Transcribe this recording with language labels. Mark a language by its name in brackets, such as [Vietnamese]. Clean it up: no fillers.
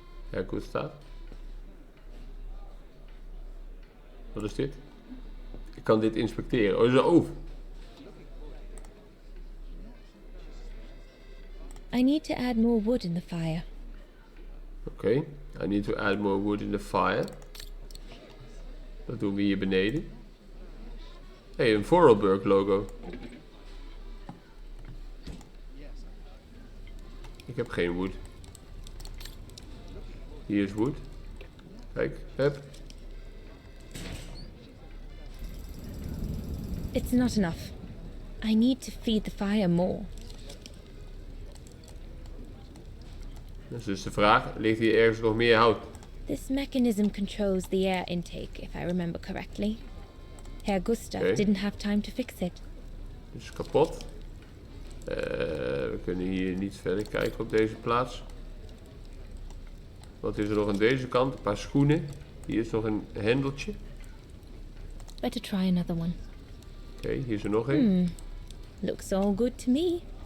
[English] Herr Gustav. [Dutch] Wat is dit? Ik kan dit inspecteren. Oh, dat is een oven. [English] I need to add more wood in the fire. Oké, I need to add more wood in the fire. [Dutch] Dat doen we hier beneden. Hé, een Vorarlberg logo. Ik heb geen wood. Hier is wood. Kijk, heb. [English] It's not enough. I need to feed the fire more. [Dutch] Dat is dus de vraag, ligt hier ergens nog meer hout? [English] This mechanism controls the air intake, if I remember correctly. Herr Gustav didn't have time to fix it. [Dutch] Dus kapot. We kunnen hier niet verder kijken op deze plaats. Wat is er nog aan deze kant? Een paar schoenen. Hier is nog een hendeltje. [English] Better try another one. [Dutch] Oké, hier is er nog een. [English] Looks all good to me.